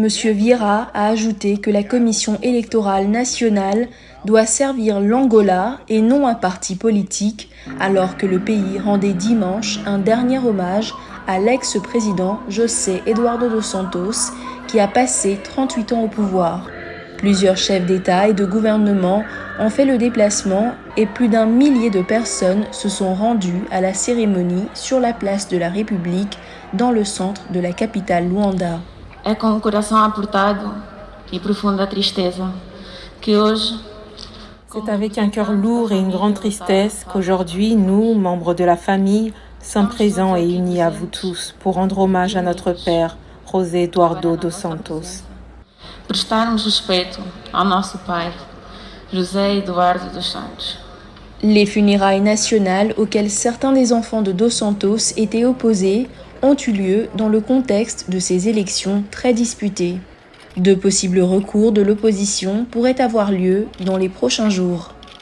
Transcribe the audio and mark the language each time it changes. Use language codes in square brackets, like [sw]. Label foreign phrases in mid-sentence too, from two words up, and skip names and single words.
[fr] Vieira a ajouté que la Commission électorale nationale doit servir l'Angola et non un parti politique, alors que le pays rendait dimanche un dernier hommage à l'ex-président José Eduardo dos Santos, qui a passé 38 ans au pouvoir. Plusieurs chefs d'État et de gouvernement ont fait le déplacement et plus d'1 millier de personnes se sont rendues à la cérémonie sur la place de la République, dans le centre de la capitale Luanda. [pt] É com o coração apertado e profunda tristeza que hoje... [fr] C'est avec un cœur lourd et une grande tristesse qu'aujourd'hui, nous, membres de la famille, sommes présents et unis à vous tous pour rendre hommage à notre père, José Eduardo dos Santos. [pt] Prestarmos respeito ao nosso pai, José Eduardo dos Santos. [fr] Les funérailles nationales auxquelles certains des enfants de Dos Santos étaient opposés ont eu lieu dans le contexte de ces élections très disputées. De possibles recours de l'opposition pourraient avoir lieu dans les prochains jours.